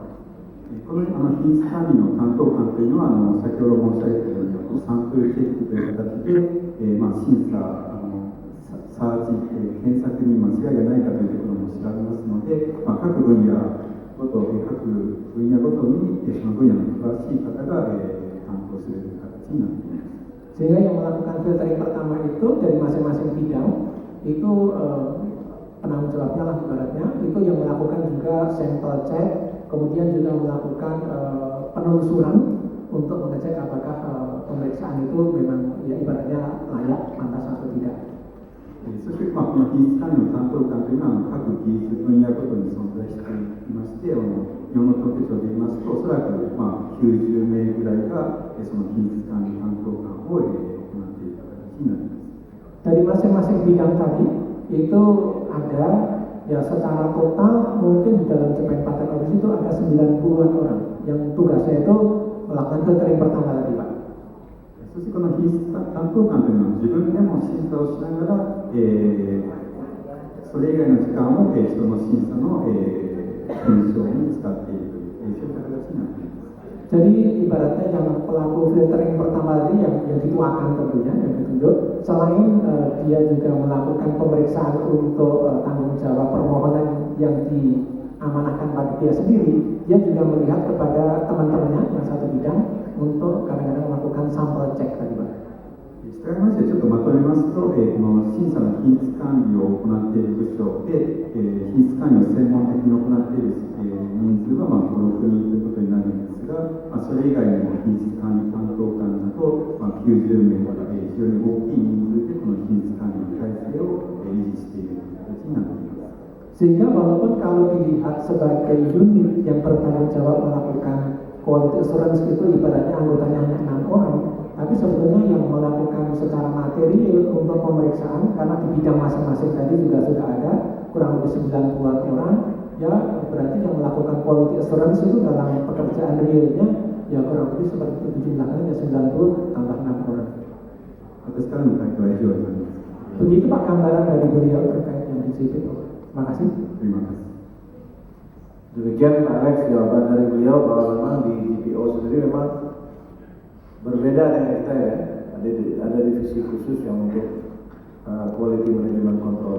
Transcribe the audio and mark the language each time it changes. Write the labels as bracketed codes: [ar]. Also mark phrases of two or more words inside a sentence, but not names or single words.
[ja] この品質管理の担当官というのは先ほど申し上げたようにサンプルチェックという形で、審査サーチ、検索に間違いがないかというところも調べますので、各分野ごとにその分野の詳しい方が、担当する形になっています。 [id] Sehingga yang melakukan filtering pertama itu dari masing-masing bidang itu penanggung jawabnya lah ibaratnya itu yang melakukan juga sampel check, kemudian juga melakukan penelusuran untuk mengecek apakah pemeriksaan itu memang ya ibaratnya layak, pantas atau tidak. [ja] そして、この品質管理の担当官というのは各技術分野ごとに存在していまして、日本の特許庁で言いますと、おそらく90名ぐらいがその品質管理担当官を行っている形になります。 [id] Dari masing-masing bidang tadi itu ada ya secara total mungkin di dalam Japan Patent Office itu ada 90-an orang yang tugasnya itu melakukan filtering pertama tadi Pak. [ja] そしてこの品質担当官というのは自分でも審査をしながら、それ以外の時間を、人の審査の、検証に使っているという、そういった形になっています。 [id] Jadi ibaratnya yang pelaku filtering pertama tadi yang dituakan tentunya yang ditunjuk, selain dia juga melakukan pemeriksaan untuk tanggung jawab permohonan yang diamanahkan pada dia sendiri, dia juga melihat kepada teman-temannya yang satu bidang untuk kadang-kadang melakukan sampel cek tadi Pak. [ja] 従いましてちょっとまとめますと、この審査の品質管理を行っている部署で、品質管理を専門的に行っている、人数は5、6人ということになるんですが、それ以外にも品質管理担当官など、90名とか、非常に大きい人数でこの品質管理の体制を維持しているという形になっています。 [id] Sehingga walaupun kalau dilihat sebagai unit yang bertanggung jawab melakukan [en] quality assurance [id] itu ibaratnya anggotanya hanya 6 orang, tapi sebetulnya yang melakukan secara material untuk pemeriksaan karena di bidang masing-masing tadi juga sudah ada kurang lebih 90-an orang, ya berarti yang melakukan [en] quality assurance [id] itu dalam pekerjaan realnya ya kurang lebih seperti itu jumlahnya ya 90 tambah 6 orang. [ja] 私からの回答は以上になります。 [id] Begitu Pak gambaran dari beliau terkait yang disebut. Terima kasih. Terima kasih. Demikian Pak Alex jawaban dari beliau bahwa memang di GPO sendiri memang berbeda dengan kita ya. Ada divisi khusus yang untuk [en] quality management control.